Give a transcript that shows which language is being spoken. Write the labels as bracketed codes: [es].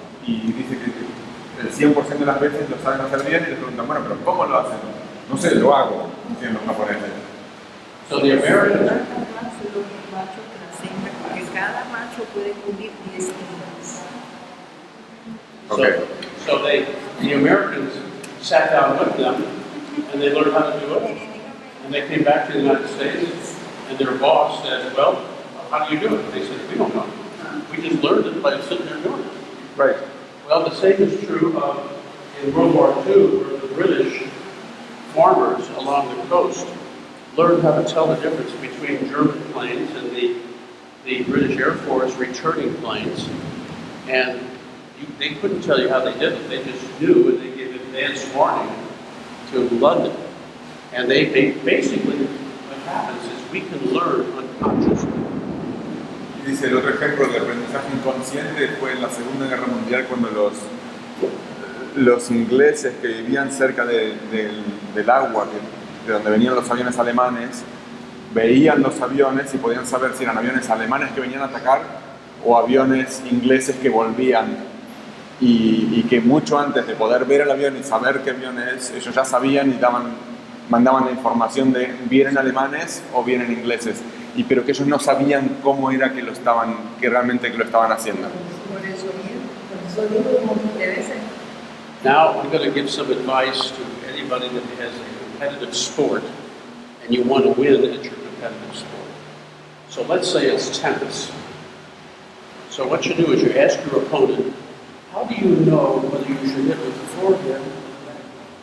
[es] Y dice que el 100% de las veces lo saben hacer bien y les preguntan, bueno, pero ¿cómo lo hacen? No sé, lo hago, dicen los japoneses. [en] So the Americans, [es] Porque cada macho puede cubrir 10 hembras. [en] Okay. so the Americans sat down with them and they learned how to do it. And they came back to the United States and their boss said, well, how do you do it? They said, we don't know. We just learned it by sitting there doing it. Right. Well, the same is true in World War II, where the British farmers along the coast learned how to tell the difference between German planes and the British Air Force returning planes. And they couldn't tell you how they did it. They just knew, and they gave advance warning to London. And they basically, what happens is we can learn unconsciously. [es] Dice, el otro ejemplo de aprendizaje inconsciente fue en la Segunda Guerra Mundial cuando los ingleses que vivían cerca del agua, de donde venían los aviones alemanes, veían los aviones y podían saber si eran aviones alemanes que venían a atacar o aviones ingleses que volvían. Y que mucho antes de poder ver el avión y saber qué avión es, ellos ya sabían y mandaban la información de vienen alemanes o vienen ingleses, pero que ellos no sabían cómo era que realmente lo estaban haciendo. Por eso mismo un montón de veces. [en] Now I'm going to give some advice to anybody that has a competitive sport and you want to win at your competitive sport. So let's say it's tennis. So what you do is you ask your opponent, how do you know whether you should hit with the forehand or the backhand?